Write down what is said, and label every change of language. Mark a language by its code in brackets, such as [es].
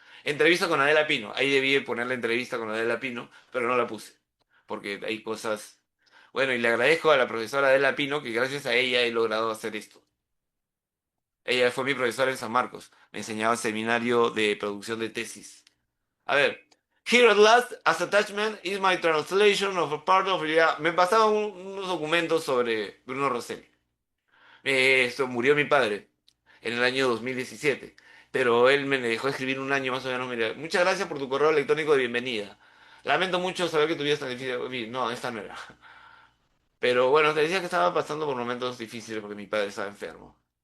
[es] Entrevista con Adela Pino. Ahí debí poner la entrevista con Adela Pino, pero no la puse. Porque hay cosas... Bueno, y le agradezco a la profesora Adela Pino que gracias a ella he logrado hacer esto. Ella fue mi profesora en San Marcos. Me enseñaba el seminario de producción de tesis. A ver. [en] Here at last, as attachment, is my translation of a part of... [es] Me pasaban unos documentos sobre Bruno Rosselli. Esto murió mi padre en el año 2017, pero él me dejó escribir un año más o menos. Mira, muchas gracias por tu correo electrónico de bienvenida. Lamento mucho saber que tu vida es tan difícil. Oye, no, esta no era. Pero bueno, te decía que estaba pasando por momentos difíciles porque mi padre estaba enfermo.